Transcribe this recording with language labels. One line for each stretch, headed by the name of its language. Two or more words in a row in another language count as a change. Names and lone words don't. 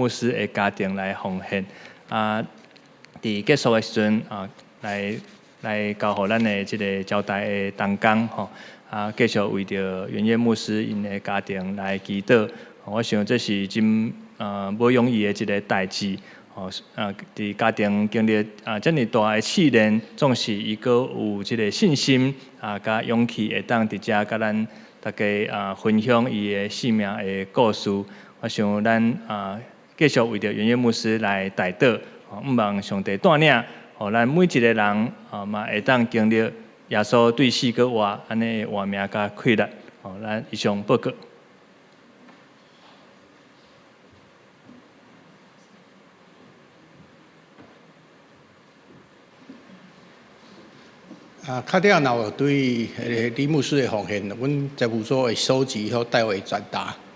Min Nan Chinese: 牧师的家庭来奉献伫结束的时阵来交互咱的即个交代的同工吼继续为着元月牧师因的家庭来祈祷。我想这是真无容易的一个代志伫家庭经历遮尔大的试炼，总是伊阁有即个信心甲勇气，会当伫遮甲咱大家分享伊的生命的故事。我想咱继续为着元月牧师来代祷，毋望上帝带领，互咱每一个人嘛会当经历耶稣对死阁活安尼的活命甲快乐。咱以上报告。较了，若有对李牧师的奉献，阮财务所会收集后代为转达。